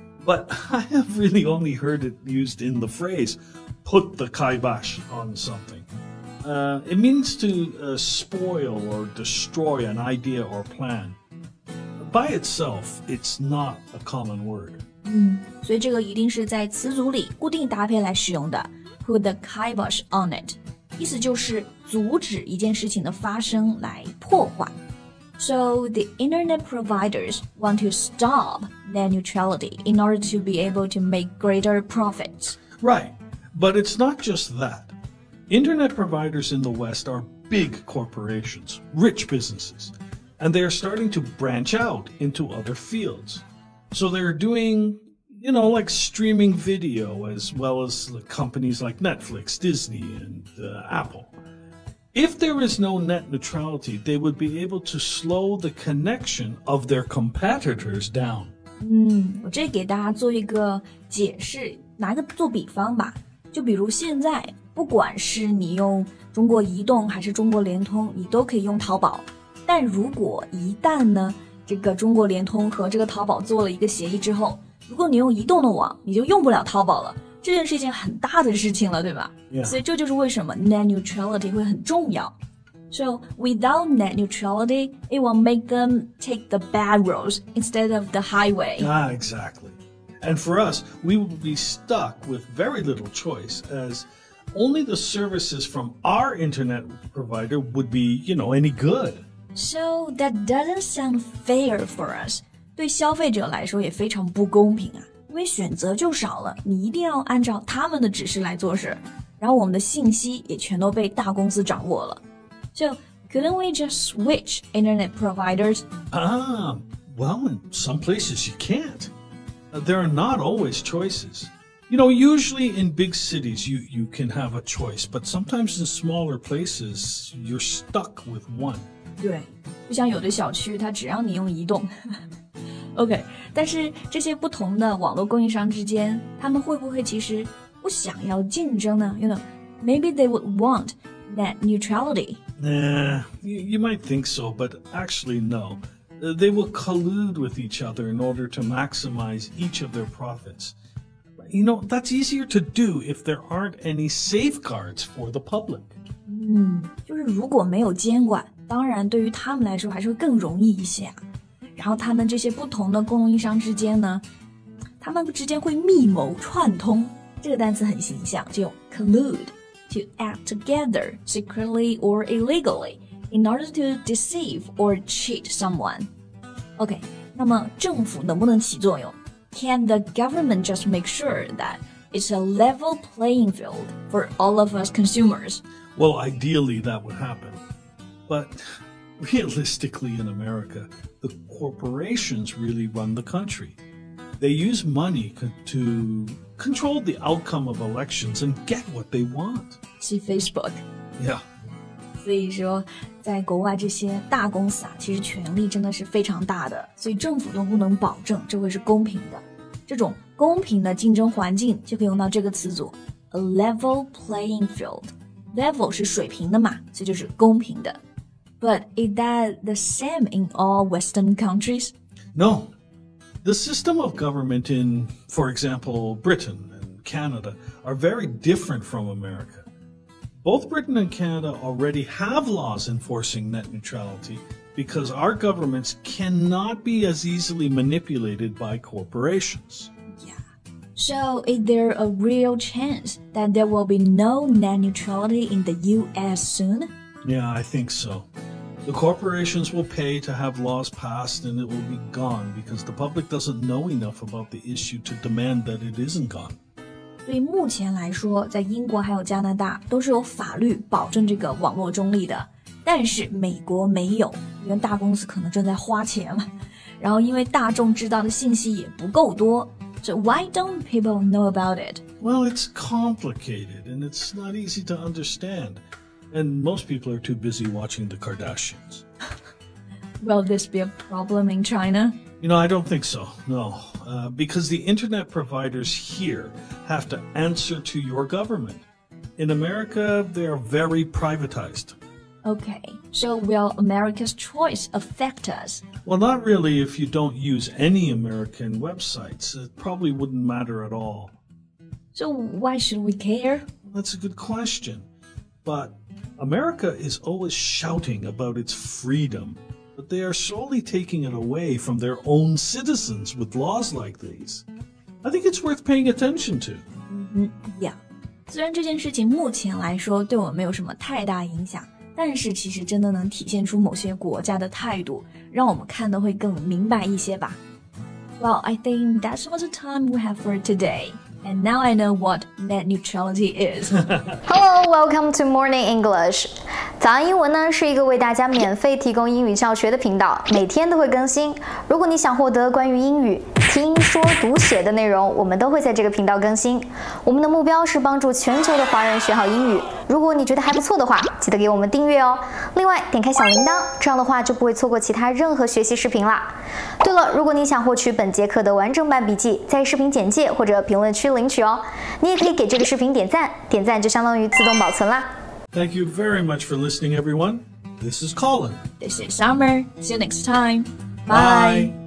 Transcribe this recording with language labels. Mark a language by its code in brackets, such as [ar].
[en] But I have really only heard it used in the phrase put the kibosh on something. It means to spoil or destroy an idea or plan. By itself, it's not a common word. [zh] 所以这个一定是在词组里固定搭配来使用的。 [en] Put the kibosh on it， [zh] 意思就是阻止一件事情的发生，来破坏。 [en] So the internet providers want to stop net neutrality in order to be able to make greater profits. Right, but it's not just that. Internet providers in the West are big corporations, rich businesses, and they are starting to branch out into other fields. So they're doing, like streaming video as well as companies like Netflix, Disney, and Apple. If there is no net neutrality, they would be able to slow the connection of their competitors down. [zh] 我这给大家做一个解释，拿个做比方吧。就比如现在，不管是你用中国移动还是中国联通，你都可以用淘宝。但如果一旦呢，这个中国联通和这个淘宝做了一个协议之后，如果你用移动的网，你就用不了淘宝了。这件是一件很大的事情了，对吧？ [en] Yeah. [zh] 所以这就是为什么 net neutrality 会很重要。 [en] So without net neutrality, it will make them take the bad roads instead of the highway. Exactly. And for us, we would be stuck with very little choice as only the services from our internet provider would be, any good. So that doesn't sound fair for us. [zh] 对消费者来说也非常不公平啊，因为选择就少了，你一定要按照他们的指示来做事，然后我们的信息也全都被大公司掌握了。 [en] So couldn't we just switch internet providers? Well, in some places you can't. There are not always choices. Usually in big cities you can have a choice, but sometimes in smaller places you're stuck with one. [zh] 对，就像有的小区它只让你用移动。OK， 但是这些不同的网络供应商之间，他们会不会其实不想要竞争呢？ [en] Maybe they would want net neutrality. You might think so, but actually no. They will collude with each other in order to maximize each of their profits. That's easier to do if there aren't any safeguards for the public. [zh] 就是如果没有监管，当然对于他们来说还是会更容易一些啊。然后他们这些不同的供应商之间呢，他们之间会密谋串通，这个单词很形象，就用 [en] collude to act together secretly or illegally in order to deceive or cheat someone. [zh] OK， 那么政府能不能起作用？ [en] Can the government just make sure that it's a level playing field for all of us consumers? Well, ideally that would happen. But realistically in America, the corporations really run the country. They use money to control the outcome of elections and get what they want. See Facebook. Yeah. [zh] 所以说在国外这些大公司啊，其实权力真的是非常大的，所以政府都不能保证这会是公平的。这种公平的竞争环境就可以用到这个词组 [en] a level playing field. [zh] Level 是水平的嘛，所以就是公平的。 [en] But is that the same in all Western countries? No. The system of government in, for example, Britain and Canada are very different from America. Both Britain and Canada already have laws enforcing net neutrality because our governments cannot be as easily manipulated by corporations. Yeah. So is there a real chance that there will be no net neutrality in the US soon? Yeah, I think so. The corporations will pay to have laws passed and it will be gone because the public doesn't know enough about the issue to demand that it isn't gone. [zh] 对目前来说，在英国还有加拿大都是有法律保证这个网络中立的，但是美国没有，因为大公司可能正在花钱嘛，然后因为大众知道的信息也不够多。 [en] So why don't people know about it? Well, it's complicated and it's not easy to understand. And most people are too busy watching the Kardashians. Will this be a problem in China? I don't think so, no. Because the internet providers here have to answer to your government. In America, they are very privatized. Okay, so will America's choice affect us? Well, not really if you don't use any American websites. It probably wouldn't matter at all. So why should we care? That's a good question. But America is always shouting about its freedom, but they are slowly taking it away from their own citizens with laws like these. I think it's worth paying attention to. Yeah. [zh] 虽然这件事情目前来说对我没有什么太大影响，但是其实真的能体现出某些国家的态度，让我们看得会更明白一些吧。 [en] Well, I think that's all the time we have for today. And now I know what net neutrality is. Hello, welcome to Morning English. [zh] 早安英文呢是一个为大家免费提供英语教学的频道，每天都会更新。如果你想获得关于英语听说读写的内容，我们都会在这个频道更新。我们的目标是帮助全球的华人学好英语。如果你觉得还不错的话，记得给我们订阅哦。另外，点开小铃铛，这样的话就不会错过其他任何学习视频啦。对了，如果你想获取本节课的完整版笔记，在视频简介或者评论区领取哦。你也可以给这个视频点赞，点赞就相当于自动保存啦。 [en] Thank you very much for listening, everyone. This is Colin. This is Summer. See you next time. Bye.